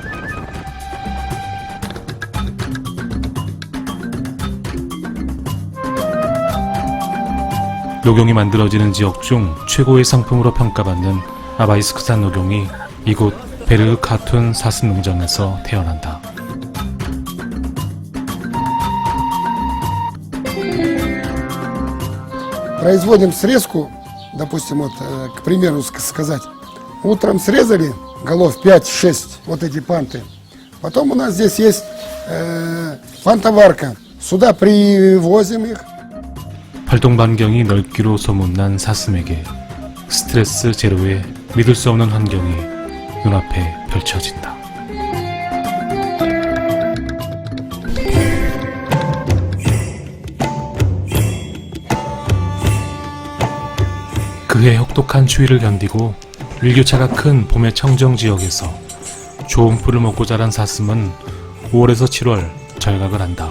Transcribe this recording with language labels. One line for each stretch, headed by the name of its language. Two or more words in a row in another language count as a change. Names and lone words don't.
Korean: 녹용이 만들어지는 지역 중 최고의 상품으로 평가받는 아바이스크산 녹용이 이곳 베르 카툰 사슴 농장에서 태어난다.
Russian: Производим срезку, допустим, вот, к примеру, сказать, утром срезали голов 5-6, вот эти панты. Потом у нас здесь есть пантоварка. Сюда привозим их.
Korean: 활동 반경이 넓기로 소문난 사슴에게 스트레스 제로의 믿을 수 없는 환경이 눈앞에 펼쳐진다. 그해 혹독한 추위를 견디고 일교차가 큰 봄의 청정 지역에서 좋은 풀을 먹고 자란 사슴은 5월에서 7월 절각을 한다.